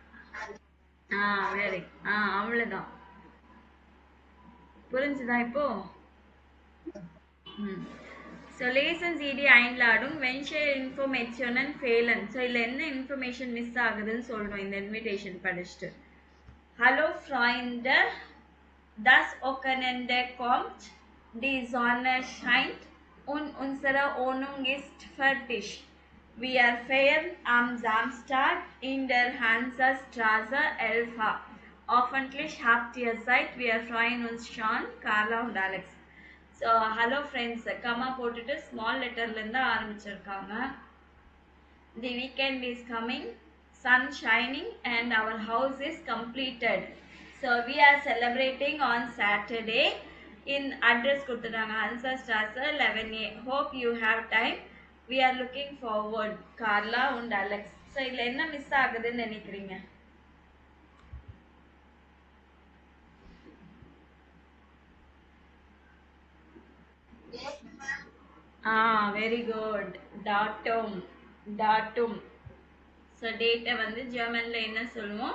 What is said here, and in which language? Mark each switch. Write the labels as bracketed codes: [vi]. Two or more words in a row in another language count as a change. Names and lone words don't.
[ta] வெரி அவ்வளவுதான். புரிஞ்சுதா இப்போ? [de] So lesen Sie die Einladung, welche Informationen fehlen. [ta] So இதுல என்ன [en] information miss [ta] ஆகுதுன்னு சொல்லணும் இந்த இன்விடேஷன் படிச்சுட்டு. [de] Hallo Freunde, das Wochenende kommt, die Sonne scheint und unsere Wohnung ist fertig. Wir feiern am Samstag in der Hansastraße 11. Hoffentlich habt ihr Zeit. Wir freuen uns schon. Carla und Alex. [en] So, hello friends. [ta] Comma போட்டுட்டு [en] small letterல [ta] இருந்து ஆரம்பிச்சிருக்காங்க. [en] The weekend is coming. Sun shining and our house is completed. So, we are celebrating on Saturday. In address [ta] கொடுத்துட்டாங்க Hansastraße 11A. [en] Hope you have time. We are looking forward. Carla and Alex. So, [ta] இதுல என்ன மிஸ் ஆகுதுன்னு நினைக்கிறீங்க? [en] very good. [ta] டாட்டும். ஸோ டேட்டை வந்து ஜெர்மன்ல என்ன சொல்லுவோம்?